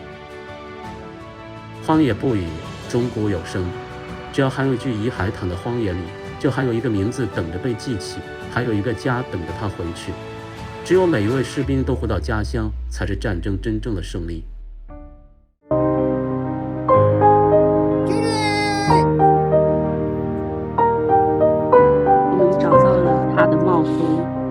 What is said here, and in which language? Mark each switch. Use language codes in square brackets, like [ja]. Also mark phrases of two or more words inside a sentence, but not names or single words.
[zh] 荒野不語，鐘鼓有聲。只要還有一具遺骸躺在荒野裡，就還有一個名字等着被記起，還有一個家等着他回去。只有每一位士兵都回到家鄉，才是戰爭真正的勝利。我們找到了他的帽夫。